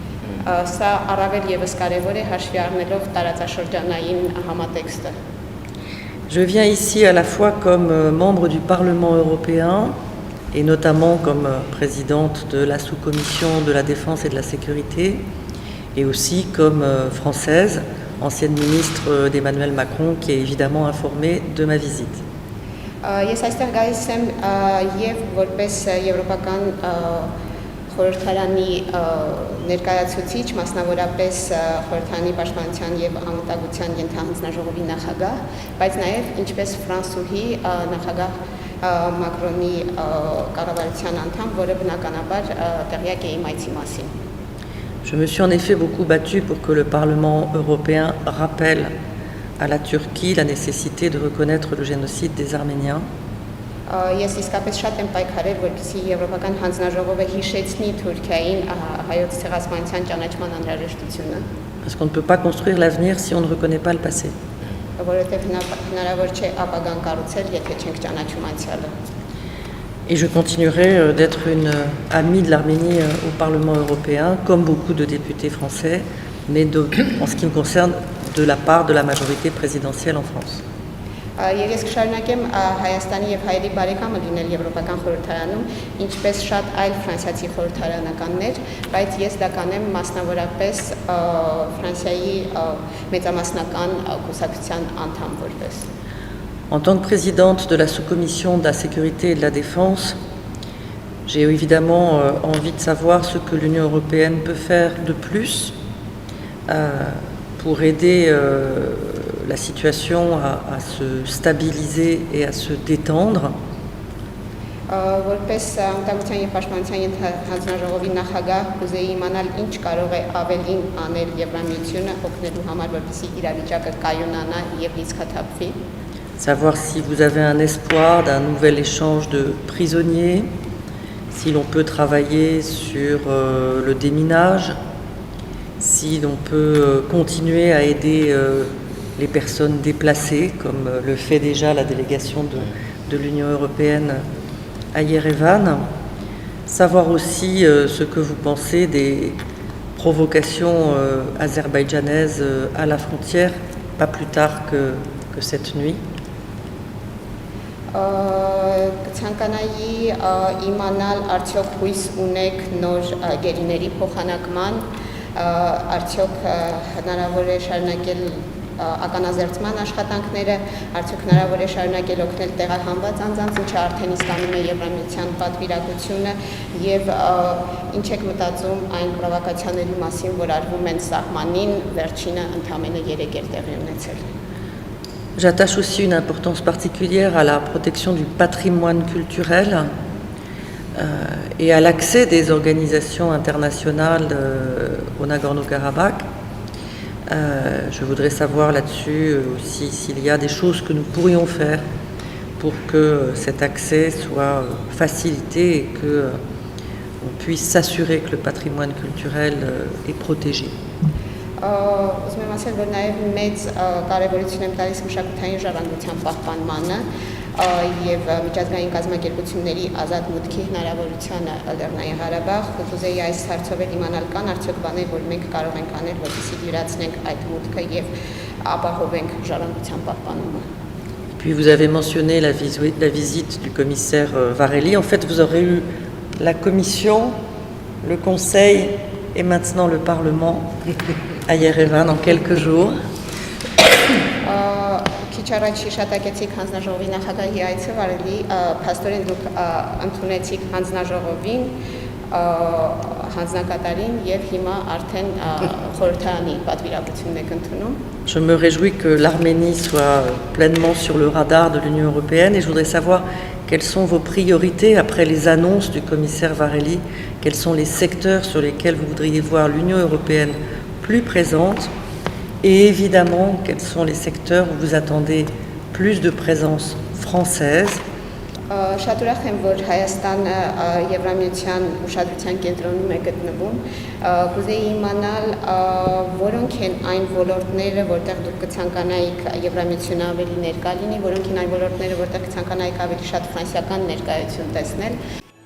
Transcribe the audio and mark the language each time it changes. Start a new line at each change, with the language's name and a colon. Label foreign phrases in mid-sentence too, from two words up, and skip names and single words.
French: Je viens ici à la fois comme membre du Parlement européen et notamment comme présidente de la sous-commission de la défense et de la sécurité et aussi comme française, ancienne ministre d'Emmanuel Macron, qui est évidemment informée de ma visite.
Armenian: Խորհրդարանի ներկայացուցիչ, մասնավորապես խորհրդարանի պաշտպանության եւ անվտանգության ենթահանձնաժողովի նախագահ, բայց նաեւ ինչպես ֆրանսուհի նախագահ Մակրոնի կառավարության անդամ, որը բնականաբար տեղյակ է իմ այցի մասին։
French: Je me suis en effet beaucoup battue pour que le Parlement européen rappelle à la Turquie la nécessité de reconnaître le génocide des Arméniens.
Armenian: Ես իսկապես շատ եմ պայքարել, որպեսզի Եվրոպական հանձնաժողովը հիշեցնի Թուրքիային հայոց ցեղասպանության ճանաչման անհրաժեշտությունը,
French: Parce qu'on ne peut pas construire l'avenir si on ne reconnaît pas le passé.
Armenian: որովհետև հնարավոր չէ ապագան կառուցել, եթե չենք ճանաչում անցյալը։
French: Et je continuerai d'être une amie de l'Arménie au Parlement européen, comme beaucoup de députés français, mais en ce qui me concerne, de la part de la majorité présidentielle en France.
Armenian: Եվ ես կշարունակեմ Հայաստանի եւ հայերի բարեկամը լինել Եվրոպական խորհրդարանում, ինչպես շատ այլ ֆրանսիացի խորհրդարանականներ, բայց ես դա կանեմ մասնավորապես Ֆրանսիայի մեծամասնական կուսակցության անդամ որպես։
French: En tant que présidente de la sous-commission de la sécurité et de la défense, j'ai évidemment envie de savoir ce que l'Union européenne peut faire de plus pour aider la situation à se stabiliser et à se détendre.
Armenian: Որպես անկախության եւ պաշտպանության հանձնաժողովի նախագահ կուզեի իմանալ ինչ կարող է ավելին անել Եվրամիությունը օգնելու համար, որպեսզի իրավիճակը կայունանա եւ լիցքաթափվի։
French: Savoir si vous avez un espoir d'un nouvel échange de prisonniers, si l'on peut travailler sur le déminage, si l'on peut continuer à aider les personnes déplacées, comme le fait déjà la délégation de l'Union européenne à Yerevan. Savoir aussi ce que vous pensez des provocations azerbaïdjanaises à la frontière, pas plus tard que cette nuit.
Armenian: Կցանկանայի իմանալ արդյոք հույս ունեք նոր գերիների փոխանակման, արդյոք հնարավոր է շարունակել ականազերծման աշխատանքները, արդյոք հնարավոր է շարունակել օգնել տեղահանված անձանց, ինչը արդեն իսկանում է Եվրամիության պատվիրակությունը, եւ ինչ եք մտածում այն պրովոկացիաների մասին, որ արվում են սահմանին, վերջինը ընդամենը 3 էր տեղի ունեցել։
French: J'attache aussi une importance particulière à la protection du patrimoine culturel et à l'accès des organisations internationales au Nagorno-Karabakh. Je voudrais savoir là-dessus aussi s'il y a des choses que nous pourrions faire pour que cet accès soit facilité et qu'on puisse s'assurer que le patrimoine culturel est protégé.
Armenian: Ուզում եմ ասել, որ նաև մեծ կարևորություն եմ տալիս մշակութային ժառանգության պահպանմանը եւ միջազգային կազմակերպությունների ազատ մուտքի հնարավորությանը Լեռնային Ղարաբաղ։ Կուզեի այս հարցով իմանալ կան արդյոք բաներ, որ մենք կարող ենք անել, որպեսզի դյուրացնենք այդ մուտքը եւ ապահովենք ժառանգության պահպանումը։
French: Puis vous avez mentionné la visite du commissaire Varhelyi. En fait, vous aurez eu la Commission, le Conseil et maintenant le Parlement à Yerevan en quelques jours.
Armenian: Քիչ առաջ հիշատակեցիք հանձնաժողովի նախագահի այցը Վարելի, փաստորեն դուք ընդունեցիք հանձնաժողովին, հանձնակատարին եւ հիմա արդեն խորհրդարանի պատվիրակությունն եք ընդունում։
French: Je me réjouis que l'Arménie soit pleinement sur le radar de l'Union européenne et je voudrais savoir quelles sont vos priorités après les annonces du commissaire Varhelyi, quels sont les secteurs sur lesquels vous voudriez voir l'Union européenne plus présente et évidemment quels sont les secteurs où vous attendez plus de présence française.
Armenian: Շատ ուրախ եմ, որ Հայաստանը Եվրամիության ուշադրության կենտրոնում է գտնվում։ Կուզեի իմանալ, որոնք են այն ոլորտները, որտեղ դուք կցանկանայիք Եվրամիությունը ավելի ներկա լինի, որոնք են այն ոլորտները, որտեղ կցանկանայիք ավելի շատ ֆրանսիական ներկայություն տեսնել,